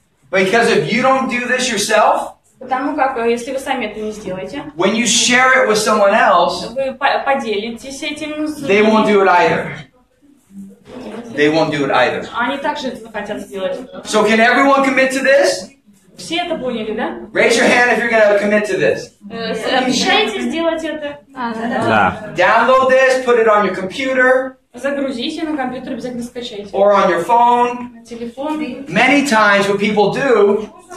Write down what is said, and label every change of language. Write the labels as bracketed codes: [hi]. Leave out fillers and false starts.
[en] Because if you don't do this yourself, [ru] Потому как, если вы сами это не сделаете, [en] when you share it with someone else, [ru] вы поделитесь этим с [en] they won't [ru] другими. [en] do it either. They won't do it either. [ru] Они также это захотят сделать. [en] So can everyone commit to this? [ru] Все это поняли, да? [en] Raise your hand if you're going to commit to this. [ru] Обещаете сделать это? Да. [en] Download this, put it on your computer [ru] Загрузите, на компьютер обязательно скачайте. [en] or on your phone. [ru] На телефон. [en] Many times what people do